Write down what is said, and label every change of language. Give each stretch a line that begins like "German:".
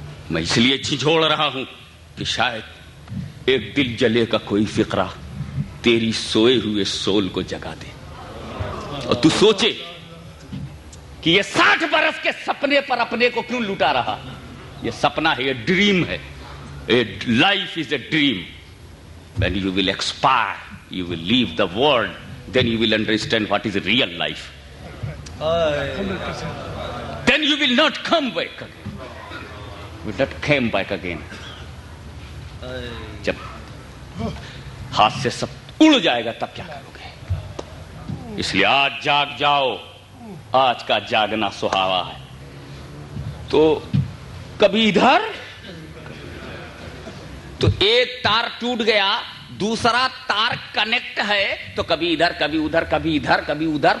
Urdu: میں اس لیے جھنجھوڑ رہا ہوں کہ شاید ایک دل جلے کا کوئی فقرہ تیری سوئے ہوئے سول کو جگا دے اور تو سوچے کہ یہ 60 برس کے سپنے پر اپنے کو کیوں لٹا رہا. یہ سپنا ہے، یہ ڈریم ہے.
English: Life is a dream. When you will expire, you will leave the world, then you will understand what is real life. Then you will not come back again. You will not come back again.
Urdu: جب ہاتھ سے سب اڑ جائے گا تب کیا کرو گے؟ اس لیے آج جاگ جاؤ. آج کا جاگنا سہاوا ہے. تو کبھی ادھر تو ایک تار ٹوٹ گیا، دوسرا تار کنیکٹ ہے تو کبھی ادھر کبھی ادھر، کبھی ادھر کبھی ادھر.